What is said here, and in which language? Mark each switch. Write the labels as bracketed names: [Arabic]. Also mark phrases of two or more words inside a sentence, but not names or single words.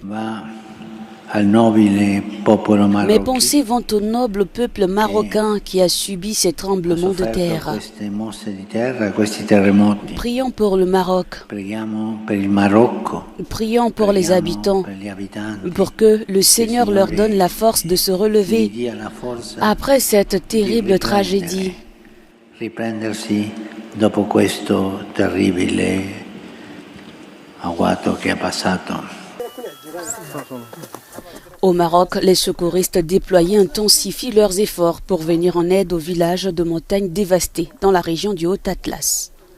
[French] Mes pensées vont au noble peuple marocain qui a subi ces tremblements de terre. Prions pour le Maroc. Prions pour les habitants, pour que le Seigneur leur donne la force de se relever après cette terrible tragédie. [Italian] Dopo questo terribile agguato che è passato. [French] Au Maroc, les secouristes déployés intensifient leurs efforts pour venir en aide aux villages de montagne dévastés dans la région du Haut-Atlas.